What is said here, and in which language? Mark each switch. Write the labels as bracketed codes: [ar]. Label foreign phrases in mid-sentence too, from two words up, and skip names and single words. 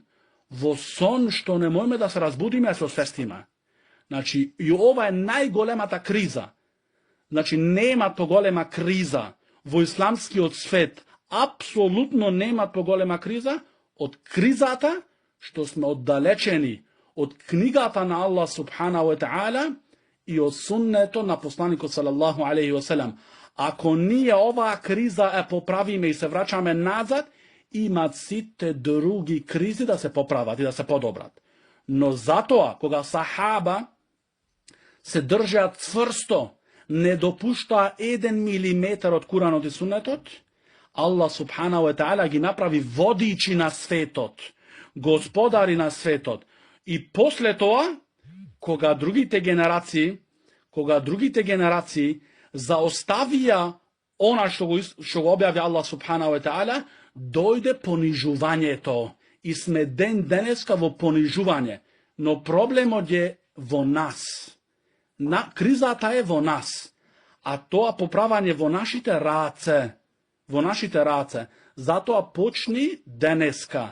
[mk] Во сон што не можеме да се разбудиме, а се освестиме. Значи, и ова е најголемата криза. Значи, нема поголема криза во исламскиот свет. Апсолутно нема поголема криза од кризата што сме оддалечени од книгата на [ar] الله سبحانه وتعالى [mk] и од суннето на посланикот [ar] صلى الله عليه وسلم. [mk] Ако ние оваа криза ја поправиме и се враќаме назад, имат сите други кризи да се поправат и да се подобрат. Но затоа, кога сахаба се држаат цврсто, не допуштаа 1 милиметар од Куранот и Суннетот, [ar] الله سبحانه وتعالى [mk] ги направи водичи на светот, господари на светот. И после тоа, кога другите генерации заоставија она што го објави [ar] الله سبحانه وتعالى, [mk] дојде понижувањето и сме денеска во понижување. Но проблемот е во нас. Кризата е во нас. А тоа поправање во нашите раце. Во нашите раце. Затоа почни денеска.